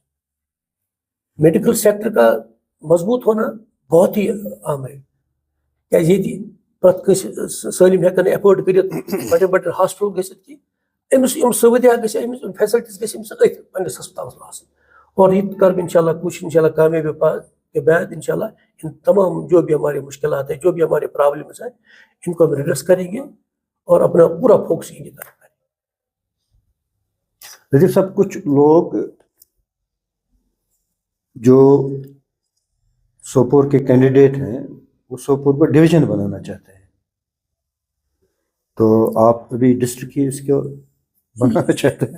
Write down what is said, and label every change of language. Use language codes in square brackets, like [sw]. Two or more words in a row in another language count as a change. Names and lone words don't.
[ur] میڈیکل سیکٹر کا مضبوط ہونا بہت ہی اہم ہے [ks] کیازِ ییٚتہِ پرٛٮ۪تھ کٲنٛسہِ سٲلِم ہٮ۪کن ایفٲرڈ کٔرِتھ بڑٮ۪ن بڑٮ۪ن ہاسپٹل گٔژھِتھ کینٛہہ أمِس یِم سہوٗلیات گژھِ أمِس یِم فیسلٹیٖز گژھِ أمِس أتھۍ پنٛنِس ہسپتالس منٛز آسٕنۍ. [ur] اور یہ کر بھی انشاءاللہ کوشش انشاءاللہ کامیابی کے بعد انشاءاللہ ان تمام جو بھی ہمارے مشکلات ہیں جو بھی ہمارے پرابلمس ہیں ان کو ہم ریڈرس کریں گے اور اپنا پورا فوکس ان کی طرف کریں گے. لطیف صاحب کچھ لوگ جو سوپور کے کینڈیڈیٹ ہیں وہ سوپور پر ڈویژن بنانا چاہتے ہیں تو آپ ابھی ڈسٹرکٹ کی اس کو بنانا چاہتے ہیں.